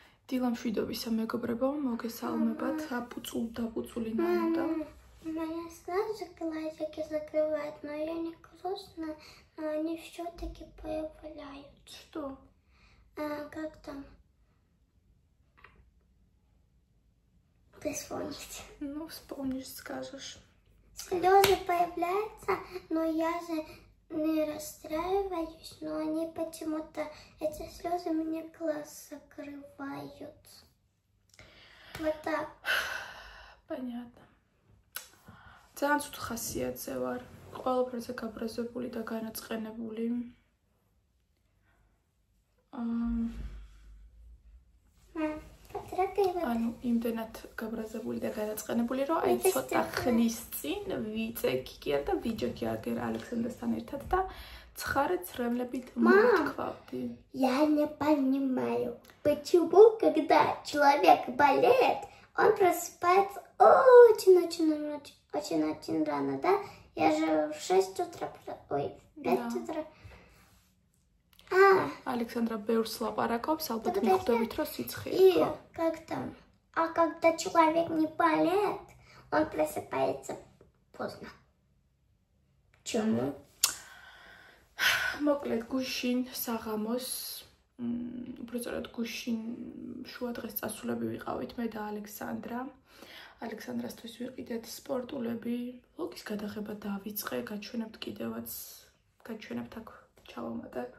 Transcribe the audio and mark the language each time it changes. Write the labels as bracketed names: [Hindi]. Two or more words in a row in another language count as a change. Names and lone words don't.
[Georgian] დილამშვიდობისა მეგობრებო, მოგესალმებათ, დაპუцули нануда. [Russian] Моя сразу глазики закрывают, но я не грустно, но они все-таки появляются. Что? Как там? Ты вспомнишь. Ну, вспомнишь, скажешь. Слезы появляются, но я же не расстраиваюсь, но они почему-то, эти слезы мне глаз закрывают. Вот так. Понятно. [Georgian] ძალიან ცუდ ხასიათზე ვარ. ყველაფერზე გაბრაზებული და განაწყენებული. ანუ იმდენად გაბრაზებული და განაწყენებული, რომ აი ცოტა ხნის წინ ვიწექი კი არა და ვიჯექი აგერ ალექსანდრასთან ერთად და ცხარე ცრემლებით მოვთქვავდი. [Russian] Я не понимаю, почему, когда человек болеет, он просыпается очень рано, да? Я же в 6 утра, ой, в 5 утра. [Georgian] Александра ბევრს ლაპარაკობს, ალბათ მიხვდებით, რომ სიცხე [Russian] И как там? А когда человек не болеет, он просыпается поздно. Почему? [Georgian] მოკლედ გუშინ საღამოს, უბრალოდ გუშინ შუა დღეს წასულები ვიყავით მე და ალექსანდრა. ალექსანდრასთვის ვიყიდეთ სპორტულები, ლოგის გადაღება დავიწყე, გაჩვენებთ კიდევაც, გაჩვენებთ აქ ჩავამატებ.